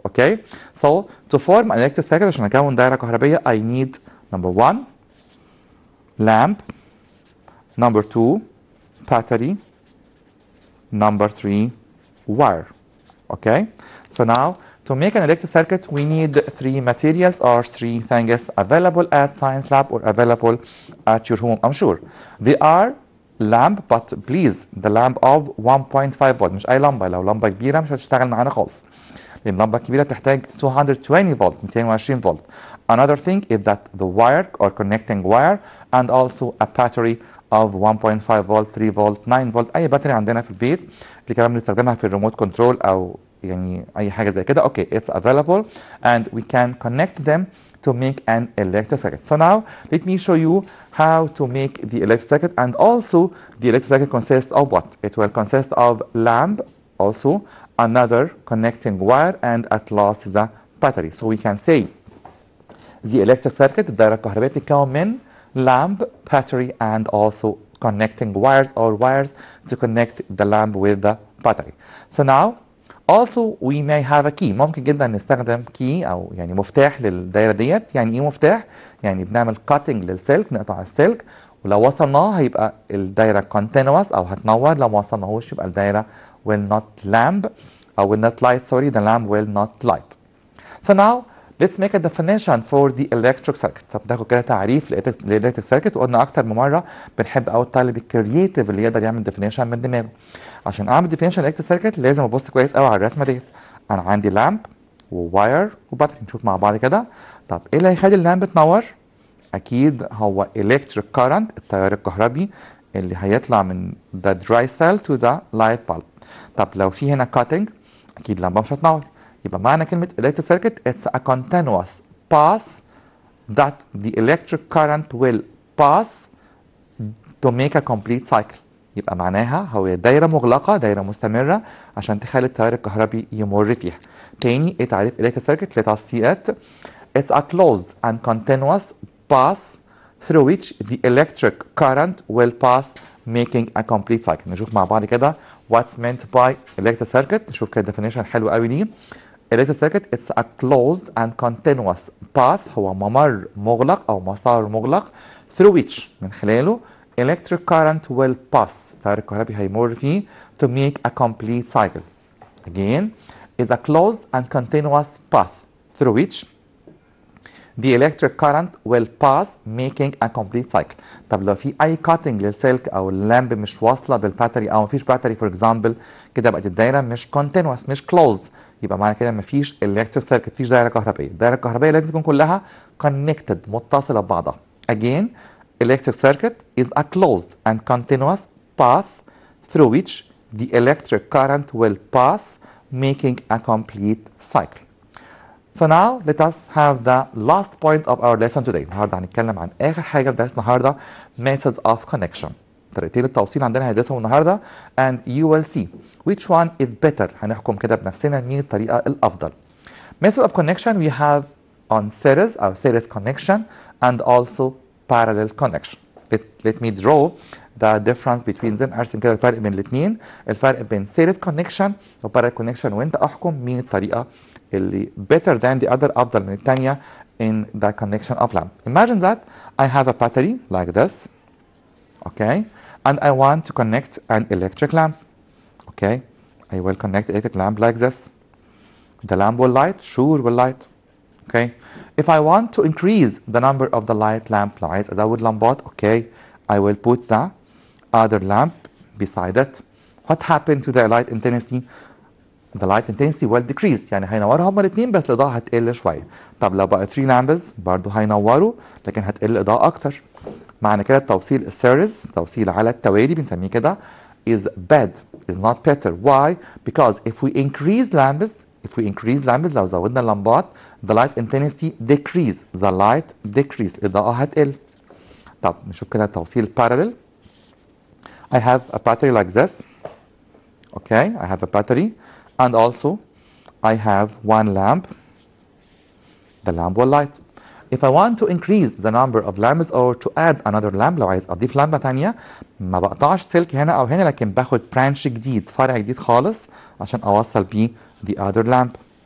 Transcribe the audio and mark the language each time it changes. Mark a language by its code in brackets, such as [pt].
[en] Okay? So to form an electric circuit [ar] عشان اكون دايره كهربيه [en] I need number 1 lamp, number 2 battery, number 3 wire. Okay, so now to make an electric circuit we need 3 materials or 3 things available at science lab or available at your home. I'm sure they are lamp, but please the lamp of 1.5 volt. [ar] مش اي لمبه، لو لمبه كبيره مش هتشتغل معانا خالص لان اللمبه الكبيره بتحتاج 220 فولت 220 فولت. [en] Another thing is that the wire or connecting wire and also a battery of 1.5 volt 3 volt 9 volt. [ar] اي باتري عندنا في البيت اللي كمان بنستخدمها في الريموت كنترول او يعني اي حاجه زي كده. [en] Okay, it's available and we can connect them to make an electric circuit. So now let me show you how to make the electric circuit, and also the electric circuit consists of what? It will consist of lamp, also another connecting wire, and at last the battery. So we can say the electric circuit [ar] الدائرة الكهربائية بتتكون من [en] lamp, battery, and also connecting wires or wires to connect the lamp with the battery. So now also we may have a key. [ar] ممكن جدا نستخدم key او يعني مفتاح للدائرة ديت. يعني ايه مفتاح؟ يعني بنعمل cutting للسلك، نقطع السلك ولو وصلناه هيبقى الدايرة continuous أو هتنور، لو ما وصلناهوش يبقى الدايرة [en] will not lamp [ar] أو [en] will not light, sorry, the lamp will not light. So now let's make a definition for the electric circuit. [ar] طب ناخد كده تعريف للإلكتريك سيركت، وقلنا أكتر من مرة بنحب أوي الطالب الكرييتيف اللي يقدر يعمل definition من دماغه. عشان أعمل definition للإلكتريك سيركت لازم أبص كويس أوي على الرسمة ديت. أنا عندي لامب وواير وباتري، نشوف مع بعض كده. طب إيه اللي هيخلي اللامب تنور؟ أكيد هو electric current، التيار الكهربي اللي هيطلع من [en] the dry cell to the light bulb. [ar] طب لو في هنا cutting أكيد اللمبة مش هتنور. يبقى معنى كلمة [en] electric circuit it's a continuous path that the electric current will pass to make a complete cycle. [ar] يبقى معناها هو دايرة مغلقة، دايرة مستمرة عشان تخلي التيار الكهربي يمر فيها. تاني ايه تعريف [en] electric circuit؟ let us see it. It's a closed and continuous path through which the electric current will pass making a complete cycle. [ar] نشوف مع بعض كده [en] what's meant by electric circuit. [ar] نشوف كده definition حلو قوي ليه. [en] electric circuit it's a closed and continuous path، [ar] هو ممر مغلق أو مسار مغلق [en] through which [ar] من خلاله [en] electric current will pass، [ar] التيار الكهربي هيمر فيه [en] to make a complete cycle. Again, is a closed and continuous path through which the electric current will pass making a complete cycle. [ar] طب لو في اي cutting للسلك او اللامب مش واصله بالباتري او مفيش باتري فور اكزامبل، كده بقت الدايره مش continuous مش closed، يبقى معنى كده مفيش electric circuit، مفيش دايره كهربائيه. الدايره الكهربائيه لازم تكون كلها connected متصله ببعضها. [en] Again, electric circuit is a closed and continuous path through which the electric current will pass making a complete cycle. So now let us have the last point of our lesson today. [ar] النهارده هنتكلم عن آخر حاجة في درسنا النهارده methods of connection. طريقتين التوصيل عندنا هندرسهم النهارده [en] and you will see which one is better. [ar] هنحكم كده بنفسنا مين الطريقة الأفضل. [en] Method of connection we have on series أو series connection and also parallel connection. Let me draw the difference between them. [ar] ارسم كده الفرق بين الاثنين، الفرق بين series connection و parallel connection، وانت احكم مين الطريقه اللي [en] better than the other، [ar] افضل من الثانيه [en] in the connection of lamp. Imagine that I have a battery like this, okay, and I want to connect an electric lamp. Okay, I will connect electric lamp like this. The lamp will light, sure will light. Okay, if I want to increase the number of the light lamp، [ar] لو عايز ازود لمبات، [en] okay, I will put the other lamp beside it. What happened to the light intensity? The light intensity will decrease، [ar] يعني هينوروا هما الاثنين بس الاضاءة هتقل شوية. طب لو بقى 3 lamps برضه هينوروا لكن هتقل الاضاءة اكتر. معنى كده التوصيل السيريز، توصيل على التوالي بنسميه كده [en] is bad, is not better. Why? Because if we increase lamps [ar] لو زودنا اللمبات [en] the light intensity decrease, the light decrease، [ar] الإضاءة هتقل. طب نشوف كده توصيل parallel. [en] I have a battery like this. Okay, I have a battery and also I have one lamp. The lamp will light. If I want to increase the number of lamps or to add another lamp، [ar] لو عايز أضيف لمبة تانية ما بقطعش سلك هنا أو هنا، لكن باخد branch جديد، فرع جديد خالص عشان أوصل بيه [en] the other lamp.